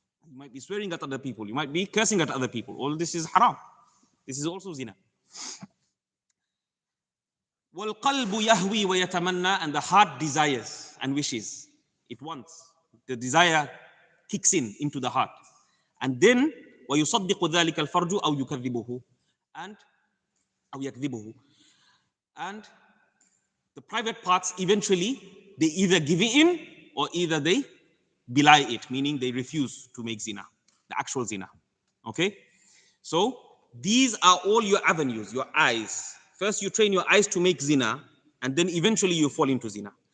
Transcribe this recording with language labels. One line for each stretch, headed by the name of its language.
English: You might be swearing at other people. You might be cursing at other people. All this is haram. This is also zina.
Arabic: وَالْقَلْبُ يَهْوِي وَيَتَمَنَّى.
English: And the heart desires and wishes. It wants. The desire kicks into the heart. And then
Arabic: وَيُصَدِّقُ ذَلِكَ الْفَرْجُ أَوْ يُكَذِّبُهُ. And أَوْ يَكْذِبُهُ.
English: And the private parts eventually, they either give in or either they belie it, meaning they refuse to make zina, the actual zina. Okay? So these are all your avenues, your eyes. First you train your eyes to make zina, and then eventually you fall into zina.